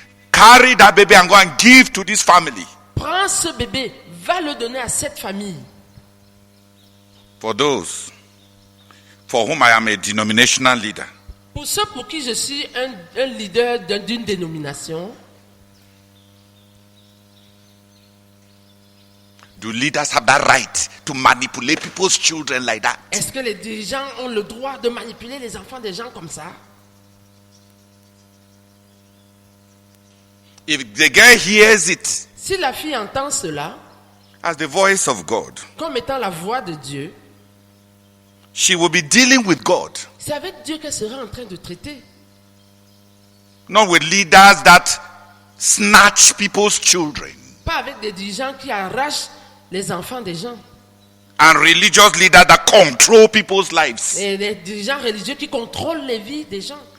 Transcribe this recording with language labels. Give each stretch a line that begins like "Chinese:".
English: Carry that baby and go and give to this family.
French: Prends ce bébé, va le donner à cette famille.
English: For those for whom I am a denominational leader,
French: Pour ceux pour qui je suis un leader d'une dénomination,
English: do leaders have that right to manipulate people's children like that?
French: est-ce que les dirigeants ont le droit de manipuler les enfants des gens comme ça?
English: If the girl hears it
French: Si la fille entend cela
English: as the voice of God,
French: comme étant la voix de Dieu,
English: she will be dealing with God,
French: c'est avec Dieu qu'elle sera en train de traiter.
English: not with leaders that snatch people's children
French: Pas avec des dirigeants qui arrachent les enfants des gens.
English: and religious leaders that control people's lives.
French: Et les dirigeants religieux qui contrôlent les vies des gens.